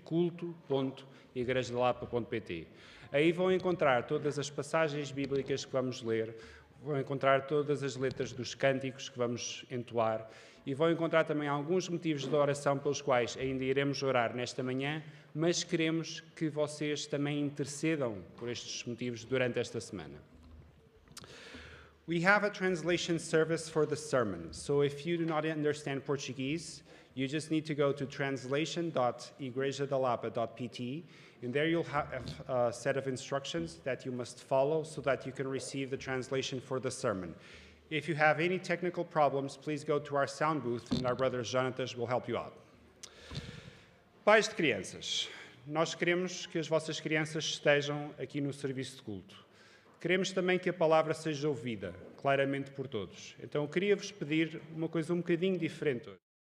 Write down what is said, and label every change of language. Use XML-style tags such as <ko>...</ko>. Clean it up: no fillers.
<pt>culto.igrejadalapa.pt. Aí vão encontrar todas as passagens bíblicas que vamos ler, vão encontrar todas as letras dos cânticos que vamos entoar e vão encontrar também alguns motivos de oração pelos quais ainda iremos orar nesta manhã, mas queremos que vocês também intercedam por estes motivos durante esta semana.</pt> <en>We have a translation service for the sermon, so if you do not understand Portuguese, you just need to go to translation.igrejadalapa.pt, and there you'll have a set of instructions that you must follow so that you can receive the translation for the sermon. If you have any technical problems, please go to our sound booth and our brother Jonathan will help you out.</en> <pt>Pais de crianças, nós queremos que as vossas crianças estejam aqui no serviço de culto. Queremos também que a palavra seja ouvida claramente por todos. Então, eu queria-vos pedir uma coisa um bocadinho diferente hoje.</pt>